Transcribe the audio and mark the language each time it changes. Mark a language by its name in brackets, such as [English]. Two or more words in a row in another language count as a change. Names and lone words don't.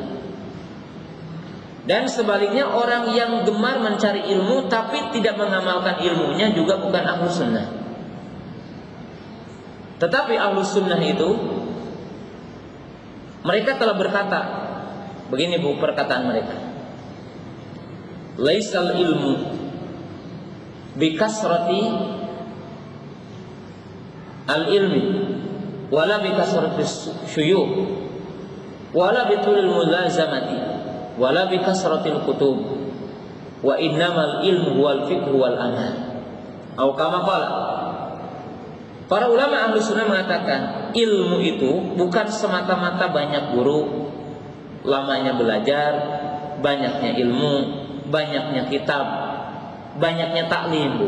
[Indonesian] Dan sebaliknya orang yang gemar mencari ilmu tapi tidak mengamalkan ilmunya juga bukan ahli sunnah. Tetapi ahli sunnah itu, mereka telah berkata, begini Bu perkataan mereka, [Arabic] ليس العلم بكثرة العلم ولا بكثرة الشيوخ ولا بطول الملازمة ولا بكثرة الكتب وإنما العلم والفقه والعمل. [Indonesian] Atau [Arabic] كما قال. [Indonesian] Para ulama ahlu sunnah mengatakan ilmu itu bukan semata-mata banyak guru, lamanya belajar, banyaknya ilmu, banyaknya kitab, banyaknya taklim.